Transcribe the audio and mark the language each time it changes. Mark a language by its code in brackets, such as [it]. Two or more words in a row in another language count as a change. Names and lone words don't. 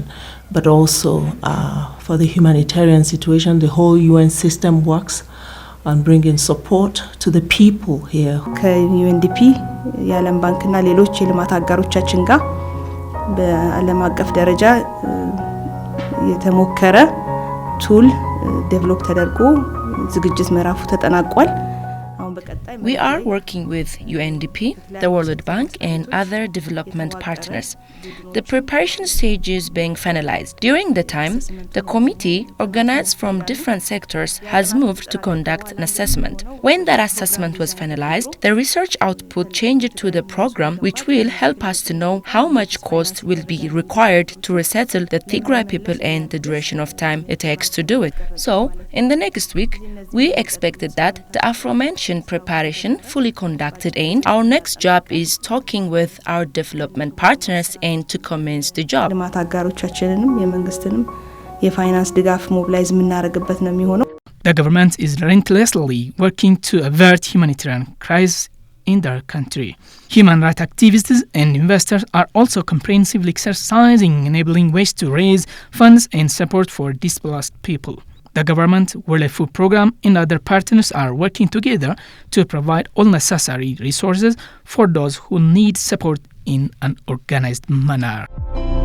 [en] But also for the humanitarian situation, the whole UN system works on bringing support to the people here. [am] ከዩኤንዲፒ የዓለም ባንክና ሌሎች የልማት አጋሮቻችን ጋር በዓለም አቀፍ ደረጃ የተሞከረ [en] tool develop [am] ተደርጎ ዝግጅት ምዕራፉ ተጠናቋል። [en] We are working with UNDP, the World Bank and other development partners. The preparation stage is being finalized. During the time, the committee, organized from different sectors, has moved to conduct an assessment. When that assessment was finalized, the research output changed to the program, which will help us to know how much cost will be required to resettle the Tigray people and the duration of time it takes to do it. So, in the next week, we expected that the aforementioned preparation fully conducted, and our next job is talking with our development partners and to commence the job. [am] ልማት አጋሮቻችንንም የመንግስትንም የፋይናንስ ድጋፍ ሞቢላይዝ የምናደርግበት ነው የሚሆነው። [en] The government is relentlessly working to avert humanitarian crisis in their country. Human rights activists and investors are also comprehensively exercising enabling ways to raise funds and support for displaced people. The government, World Food Programme and other partners are working together to provide all necessary resources for those who need support in an organized manner.